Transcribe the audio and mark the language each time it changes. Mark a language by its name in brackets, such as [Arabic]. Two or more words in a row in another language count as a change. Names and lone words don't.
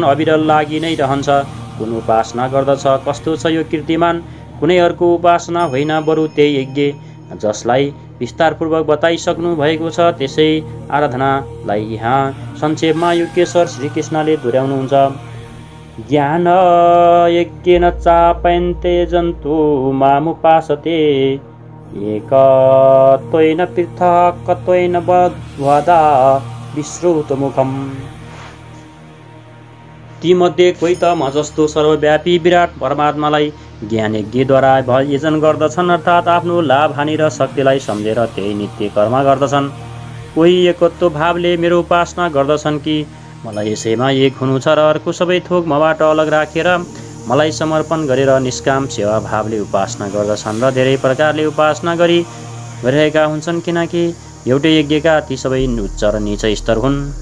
[Nepali] अविरल लागि नै रहन्छ। कुन उपासना गर्दछ? कस्तो छ यो कीर्तिमान? कुनै अर्को उपासना होइन, बरु त्यही यज्ञ जसलाई विस्तारपूर्वक बताइसक्नु भएको छ त्यसै आराधनालाई यहाँ संक्षेपमा युक्तेश्वर श्रीकृष्णले दोहोऱ्याउनुहुन्छ। [Sanskrit] ज्ञान यज्ञेन चापयन्ते जन्तु मामुपासते एकत्वेन पृथक्त्वेन बद्ध्वा विश्रुतमुखम्। [Nepali] तीमध्ये कोही त म जस्तो सर्वव्यापी विराट परमात्मालाई ज्ञान यज्ञद्वारा भजन गर्दछन्, अर्थात् आफ्नो लाभ हानि र शक्तिलाई सम्झेर त्यही नित्य कर्म गर्दछन्। कोही एकत्व भावले मेरो उपासना गर्दछन् कि मलाई यसैमा एक हुनु छ र अर्को सबै थोक मबाट अलग राखेर मलाई समर्पण गरेर निष्काम सेवा भावले उपासना गर्दछन् र धेरै प्रकारले उपासना गरिरहेका हुन्छन्, किनकि एउटै यज्ञका ती सबै उच्च र नीच स्तर हुन्।